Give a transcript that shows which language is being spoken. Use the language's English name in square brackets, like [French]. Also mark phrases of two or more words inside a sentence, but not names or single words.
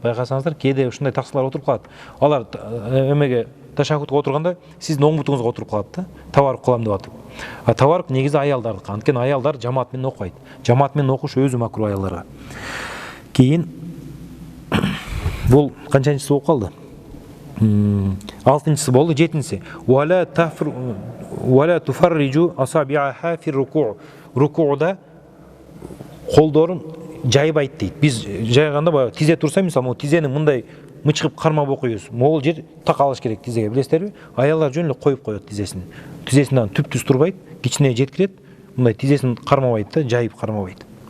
[Kyrgyz] Байкасаңыздар, кээде ушундай таксылар отуруп калат. Алар ташаххудга отурганда сиздин оң бутуңузга отуруп калат да, таваррук кылам деп атып. Таваррук негизи аялдардыкы. Анткени аялдар жамаат менен окуйт. Жамаат менен окуш өзү макруh аялдарга. Кийин бул канчанчысы болуп калды? 6-чысы болду. [Arabic] 7-чиси ولا تفرج أصابعها في الركوع'. [Kyrgyz] Рукууда колдорун жайбайт дейт. Биз жайганда тизе турса, мисалы, тизени мындай мычкып кармап окуйбуз. Могул жер так алыш керек тизеге, билесиздерби? Аялдар жөн эле коюп коет тизесин. Тизесинен түп-түз турбайт, кичине жеткирет, мындай тизесин кармабайт да, жайып кармабайт.